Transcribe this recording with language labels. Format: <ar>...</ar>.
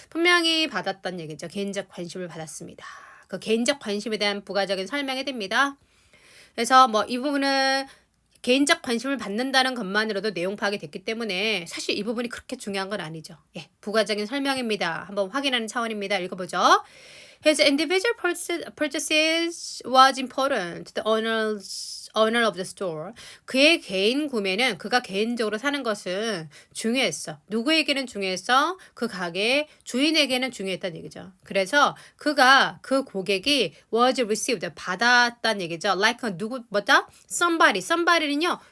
<ko>분명히 받았던 얘기죠. 개인적 관심을 받았습니다. 그 개인적 관심에 대한 부가적인 설명이 됩니다. 그래서 뭐 이 부분은 개인적 관심을 받는다는 것만으로도 내용 파악이 됐기 때문에 사실 이 부분이 그렇게 중요한 건 아니죠. 예, 부가적인 설명입니다. 한번 확인하는 차원입니다. 읽어보죠.</ko> <en>His individual purchases was important to the owner of the store.</en> <ko>그의 개인 구매는 그가 개인적으로 사는 것은 중요했어. 누구에게는 중요했어? 그 가게 주인에게는 중요했다는 얘기죠. 그래서 그 고객이</ko> <en>was received</en> <ko>받았다는 얘기죠. Like 누구 뭐다? somebody는요.</ko>